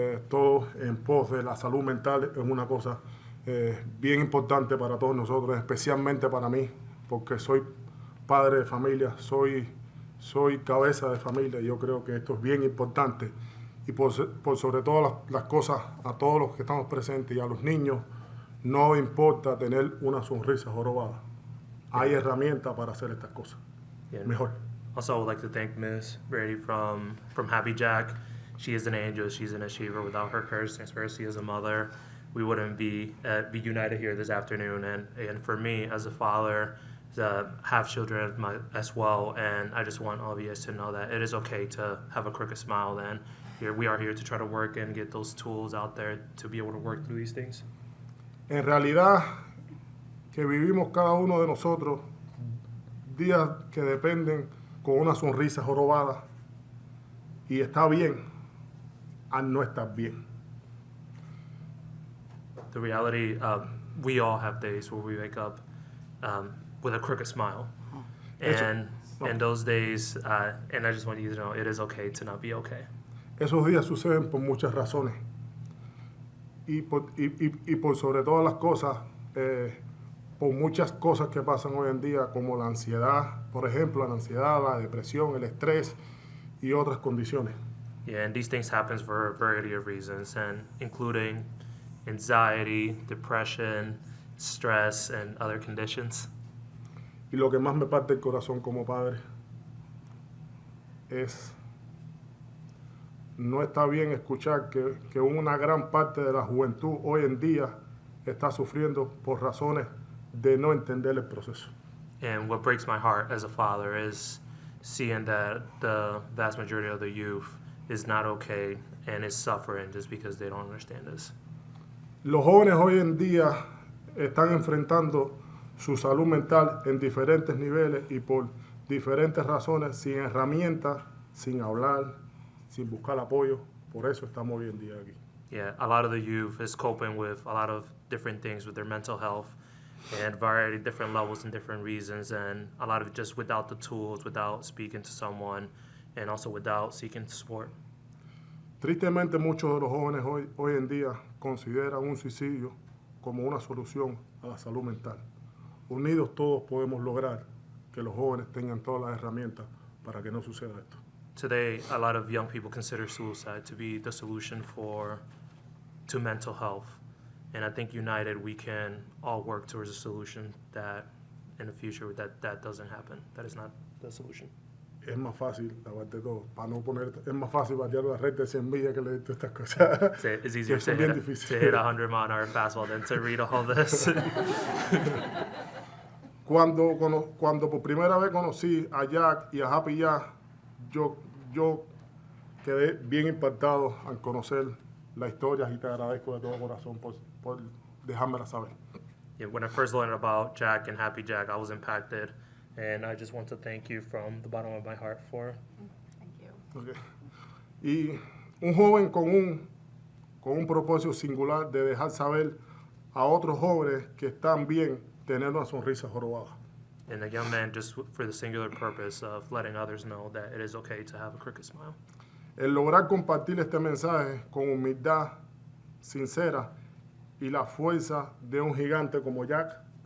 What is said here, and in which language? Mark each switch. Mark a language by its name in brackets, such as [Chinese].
[Spanish] todos en pos de la salud mental es una cosa bien importante para todos nosotros, especialmente para mí, porque soy padre de familia, soy cabeza de familia, y yo creo que esto es bien importante, y por sobre todas las cosas, a todos los que estamos presentes y a los niños, no importa tener una sonrisa jorobada. Hay herramientas para hacer estas cosas. Yeah. Mejor. [English] Also, I would like to thank Ms. Brady from Happy Jack. She is an angel. She's an achiever. Without her courage and transparency as a mother, we wouldn't be united here this afternoon. And for me, as a father, have children as well, and I just want all of you guys to know that it is okay to have a crooked smile. And we are here to try to work and get those tools out there to be able to work through these things. [Spanish] En realidad, que vivimos cada uno de nosotros días que dependen con una sonrisa jorobada, y está bien al no estar bien. [English] The reality, we all have days where we wake up with a crooked smile, and those days, and I just want you to know, it is okay to not be okay. [Spanish] Esos días suceden por muchas razones, y por sobre todas las cosas, por muchas cosas que pasan hoy en día, como la ansiedad, por ejemplo, la ansiedad, la depresión, el estrés y otras condiciones. [English] Yeah, and these things happen for a variety of reasons, and including anxiety, depression, stress, and other conditions. [Spanish] Y lo que más me parte el corazón como padre es, no está bien escuchar que una gran parte de la juventud hoy en día está sufriendo por razones de no entender el proceso. [English] And what breaks my heart as a father is seeing that the vast majority of the youth is not okay and is suffering just because they don't understand this. [Spanish] Los jóvenes hoy en día están enfrentando su salud mental en diferentes niveles y por diferentes razones, sin herramientas, sin hablar, sin buscar apoyo. Por eso estamos hoy en día aquí. [English] Yeah, a lot of the youth is coping with a lot of different things with their mental health and variety different levels and different reasons, and a lot of it just without the tools, without speaking to someone, and also without seeking support. [Spanish] Tristemente, muchos de los jóvenes hoy en día consideran un suicidio como una solución a la salud mental. Unidos todos podemos lograr que los jóvenes tengan todas las herramientas para que no suceda esto. [English] Today, a lot of young people consider suicide to be the solution to mental health. And I think united, we can all work towards a solution that in the future that doesn't happen. That is not the solution. [Spanish] Es más fácil, aparte de todo, para no poner, es más fácil batear la red de 100 millas que leer todas estas cosas. [English] So it's easier [Spanish] Son bien difíciles. [English] to hit a 100-mile-an-hour fastball than to read all this. [Spanish] Cuando por primera vez conocí a Jack y a Happy Jack, yo quedé bien impactado al conocer la historia y te agradezco de todo corazón por dejármela saber. [English] Yeah, when I first learned about Jack and Happy Jack, I was impacted, and I just want to thank you from the bottom of my heart for. Thank you. Okay. [Spanish] Y un joven con un propósito singular de dejar saber a otros jóvenes que están bien tener una sonrisa jorobada. [English] And a young man just for the singular purpose of letting others know that it is okay to have a crooked smile. [Spanish] El lograr compartir este mensaje con humildad sincera y la fuerza de un gigante como Jack.